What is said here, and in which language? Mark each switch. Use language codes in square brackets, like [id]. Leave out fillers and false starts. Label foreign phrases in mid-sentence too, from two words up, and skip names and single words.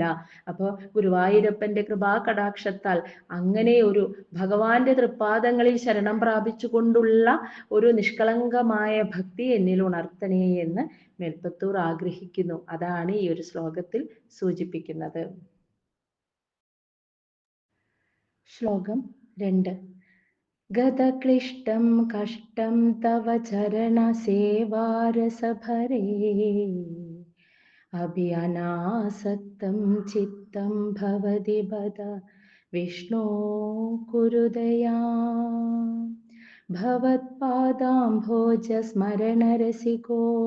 [ml] അപ്പോൾ ഗുരുവായൂരപ്പന്റെ കൃപാ കടാക്ഷത്താൽ അങ്ങനെ ഒരു ഭഗവാന്റെ തൃപ്പാദങ്ങളിൽ ശരണം പ്രാപിച്ചുകൊണ്ടുള്ള ഒരു നിഷ്കളങ്കമായ ഭക്തി എന്നിൽ ഉണർത്തണേ എന്ന് മേൽപ്പത്തൂർ ആഗ്രഹിക്കുന്നു. അതാണ് ഈ ഒരു ശ്ലോകത്തിൽ സൂചിപ്പിക്കുന്നത്. ശ്ലോകം 2. [sa] गतक्लिष्टं कष्टं तव चरणसेवारसभरे अभि अनासक्तं चित्तं भवति बद विष्णो कुरु दयाम् भवत्पादाम्भोजस्मरणरसिको